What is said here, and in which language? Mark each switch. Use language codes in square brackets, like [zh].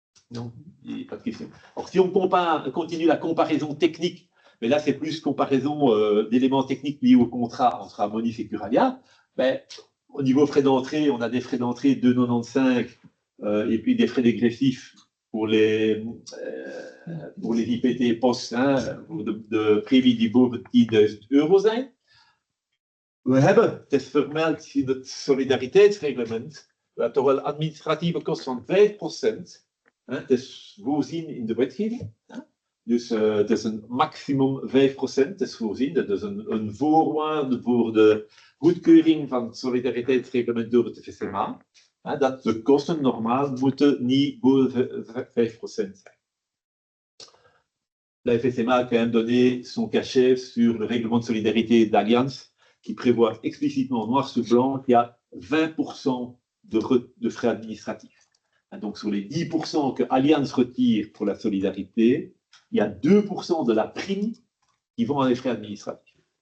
[fr] Non, il n'y a pas de question. Alors, si on continue la comparaison technique, mais là, c'est plus comparaison d'éléments techniques liés au contrat entre Harmonis et Curalia, ben, au niveau frais d'entrée, on a des frais d'entrée de 2,95 et puis des frais dégressifs pour les IPT post, [nl] de premie die boven 10.000 euro zijn. We hebben, het is vermeld in het solidariteitsreglement, we hebben toch wel administratieve kosten van 5%. Het is voorzien in de wetgeving. Dus het is een maximum 5%. Het is voorzien. Dat is een voorwaarde voor de goedkeuring van het solidariteitsreglement door het FSMA. Dat de kosten normaal moeten niet boven 5% zijn. [fr] La FSMA a quand même donné son cachet sur le règlement de solidarité d'Allianz qui prévoit explicitement noir sur blanc qu'il y a 20% de frais administratifs. Donc, sur les 10% que Allianz retire pour la solidarité, il y a 2% de la prime qui vont à des frais administratifs.